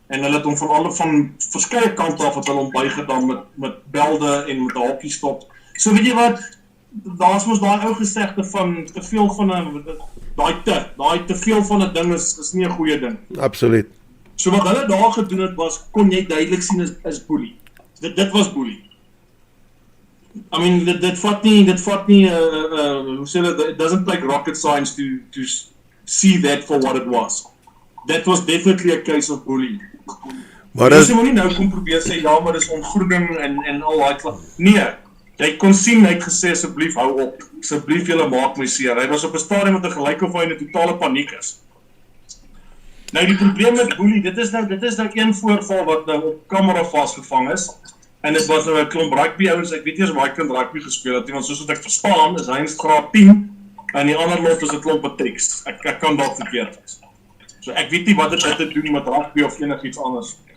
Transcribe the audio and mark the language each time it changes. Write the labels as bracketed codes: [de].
[af] En hulle het hom van verskeie kante af het hulle hom bygedam met belde en met 'n hockeystok. So weet jy wat, daar's mos daai ou gesegde van te veel van 'n daai te veel van 'n ding is nie 'n goeie ding. Absoluut. So wat hulle daar gedoen het was, kon jy duidelik sien is boelie. Dit was boelie. [en] I mean, [af] dit vat nie, hoe sê hulle, [en] it doesn't take rocket science to see that for what it was. That was definitely a case of bullying. [af] Maar jy moet nie nou kom probeer sê, ja, maar dis ontgroening en al daai. Nee, jy kon sien, hy het gesê, asseblief hou op, asseblief julle maak my seer. Hy was op 'n stadium met 'n gelyk of hy in 'n totale paniek is. Nou die probleem met boelie, dit is nou een voorval wat nou op kamera vasgevang is. En dit was nou 'n klomp rugby ouens, ek weet nie eens waar hy kind rugby gespeel het, want soos wat ek verstaan, is hy in graad 10, en die ander lot is 'n klomp matrieks. Ek kan dalk verkeerd wees. So ek weet nie wat dit te doen met rugby of enigiets anders.